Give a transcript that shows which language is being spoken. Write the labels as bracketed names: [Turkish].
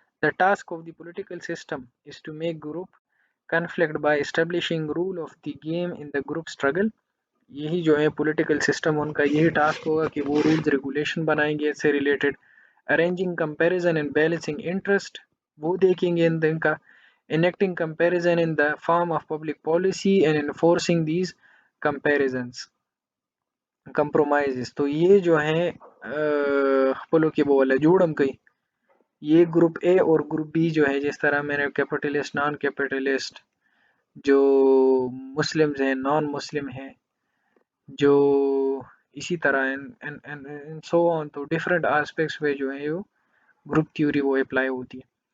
[English] The task of the political system is to make group conflict by establishing rule of the game in the group struggle. [Hindi] यही जो है political system उनका यही task होगा कि वो रूल्स रेगुलेशन बनाएंगे इससे related. [English] arranging comparison and balancing interest, [Hindi] वो देखेंगे इनका। [English] enacting comparison in the form of public policy and enforcing these comparisons compromises। [Hindi] तो ये जो है बोलो कि वो वाला जोड़म कई, ये ग्रुप ए और ग्रुप बी जो है, जिस तरह मैंने कैपिटलिस्ट नॉन कैपिटलिस्ट, जो मुस्लिम्स हैं नॉन मुस्लिम हैं, जो इसी तरह एंड सो ऑन, तो डिफरेंट एस्पेक्ट्स में जो है वो ग्रुप थ्योरी वो अप्लाई होती है।